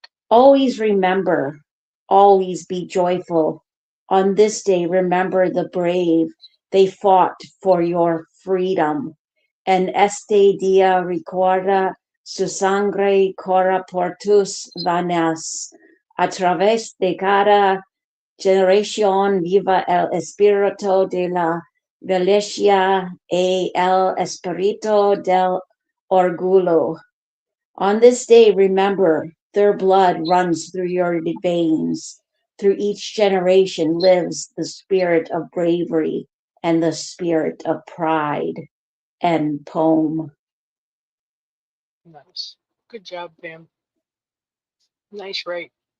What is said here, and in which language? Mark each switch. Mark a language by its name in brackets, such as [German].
[English] Always remember, always be joyful. On this day, remember the brave. They fought for your freedom. [Spanish] En este día recuerda su sangre corre por tus venas. A través de cada generación viva el espíritu de la violencia y el espíritu del orgullo. [English] On this day, remember, their blood runs through your veins. Through each generation lives the spirit of bravery and the spirit of pride. And poem. Nice. Good job, Pam. Nice rate.